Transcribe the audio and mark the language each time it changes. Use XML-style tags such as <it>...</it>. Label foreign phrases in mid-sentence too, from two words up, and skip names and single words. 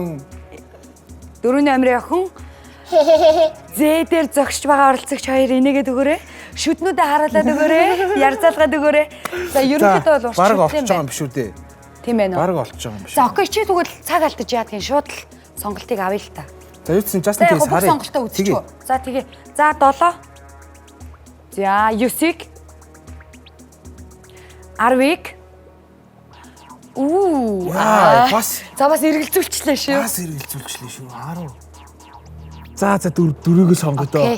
<mn>4 номерын охин зээдээр зогсож байгаа оролцогч хоёр инээгээд өгөөрэй. Шүднүүдээ харуулад өгөөрэй. Ярзалгаад өгөөрэй. За ерөнхийдөө бол урт бараг олчих байгаа юм биш үү дээ. Тийм ээ нөө. Бараг олчих байгаа юм биш. За окей чи тэгвэл цаг алдаж яадгийн шууд л сонголтыг авъя л та. За юусэн</mn> <en>just in case</en> <mn>харъя. Сонголтоо үзчихв. За тэгээ. За 7. За 9-ийг 10-ыг бас за бас эргэлзүүлчлээ шүү. Бас эргэлзүүлчлээ шүү. 10. За 4-ийг сонгодоо.</mn>